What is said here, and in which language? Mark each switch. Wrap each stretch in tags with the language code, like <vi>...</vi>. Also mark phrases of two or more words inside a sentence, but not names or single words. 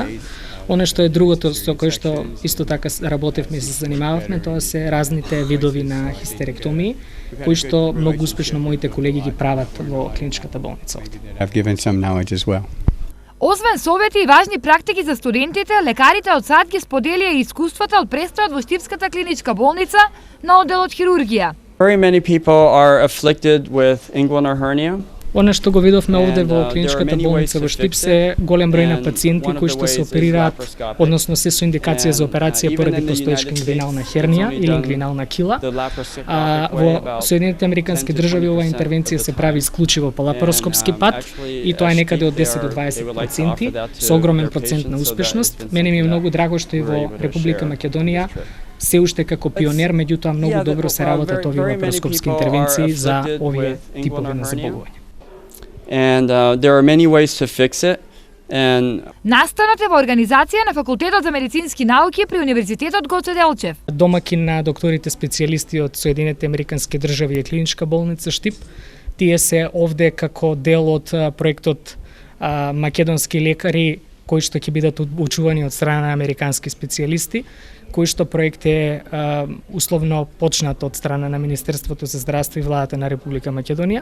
<mk>Оно што е другото со кое што исто така работевме и се занимававме, тоа се разните видови на хистеректомии, кои што многу успешно моите колеги ги прават во клиничката болница овде. Освен совети и важни практики за студентите, лекарите од САД ги споделија и искуствата од престојот во Штипската клиничка болница на одделот хирургија.</mk> <en>Very many people are afflicted with inguinal hernia.</en> <mk>Она што го видовме овде во клиничката болница во Штип се голем број на пациенти кои што се оперираат, односно се со индикација за операција поради постоечка ингвинална хернија или ингвинална кила. Во Соединетите американски држави оваа интервенција се прави исклучиво по лапароскопски пат и тоа е некаде од 10 до 20 пациенти со огромен процент на успешност. Мене ми е многу драго што и во Република Македонија се уште како пионер, меѓутоа многу добро се работат овие лапароскопски интервенции за овие типови на заболувања.</mk> <en>And there are many ways to fix it.</en> <mk>Настанот е во организација на Факултетот за медицински науки при Универзитетот Гоце Делчев. Домакин на докторите специјалисти од Соединетите американски држави е клиничка болница Штип. Тие се овде како дел од проектот македонски лекари кои што ќе бидат обучувани од страна на американски специјалисти, кој што проект е условно почнат од страна на Министерството за здравство и владата на Република Македонија.</mk>